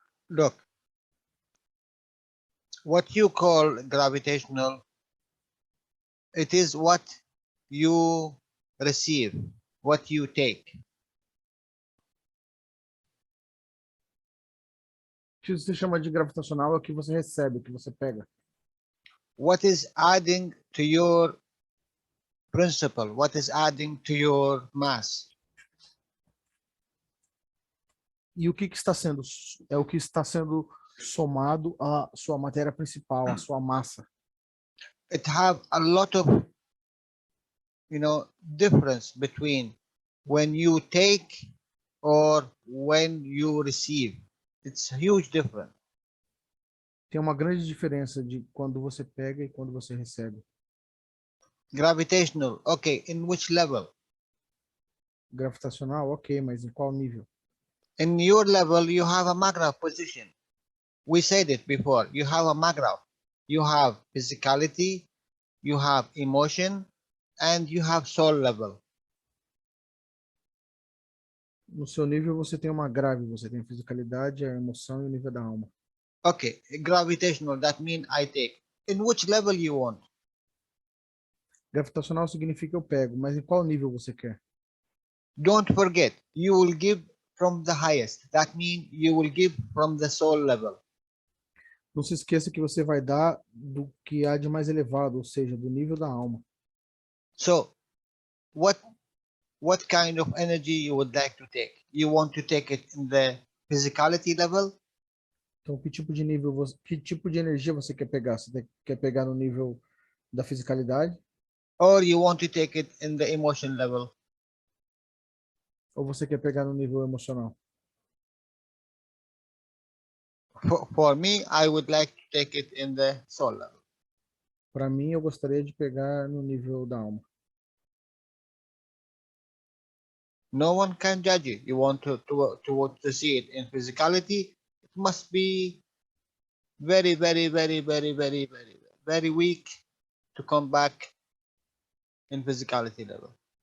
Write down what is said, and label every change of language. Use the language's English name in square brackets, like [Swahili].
[English] Look, what you call gravitational, it is what you receive, what you take. [Portuguese] O que você chama de gravitacional é o que você recebe, o que você pega. [English] What is adding to your principle? What is adding to your mass? [Portuguese] E o que está sendo, é o que está sendo somado à sua matéria principal, à sua massa. [English] It have a lot of, difference between when you take or when you receive. It's a huge difference. [Portuguese] Tem uma grande diferença de quando você pega e quando você recebe. [English] Gravitational, okay, in which level? [Portuguese] Gravitacional, ok, mas em qual nível? [English] In your level, you have a magrav position. We said it before. You have a magrav. You have physicality, you have emotion, and you have soul level. [Portuguese] No seu nível você tem uma grave, você tem a fisicalidade, a emoção e o nível da alma. [English] Okay, gravitational, that means I take. In which level you want? [Portuguese] Gravitacional significa eu pego, mas em qual nível você quer? [English] Don't forget, you will give from the highest. That means you will give from the soul level. [Portuguese] Não se esqueça que você vai dar do que há de mais elevado, ou seja, do nível da alma. [English] So, what kind of energy you would like to take? You want to take it in the physicality level? [Portuguese] Então, que tipo de nível, que tipo de energia você quer pegar? Você quer pegar no nível da fisicalidade? [English] Or you want to take it in the emotion level? [Portuguese] Ou você quer pegar no nível emocional? [English] For me, I would like to take it in the soul level. [Portuguese] Para mim, eu gostaria de pegar no nível da alma. [English] No one can judge you. You want to see it in physicality, it must be very, very, very, very, very, very, very weak to come back in physicality level.